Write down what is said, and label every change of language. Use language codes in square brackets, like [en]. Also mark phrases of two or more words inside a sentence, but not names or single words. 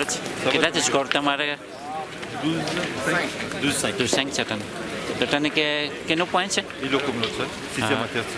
[fr] Quel est le score de તમારે? 12-5. [gu] 12-5 છે તને. તો તને કેનું પોઈન્ટ છે? [fr] Et le communautaire, 6e à terre.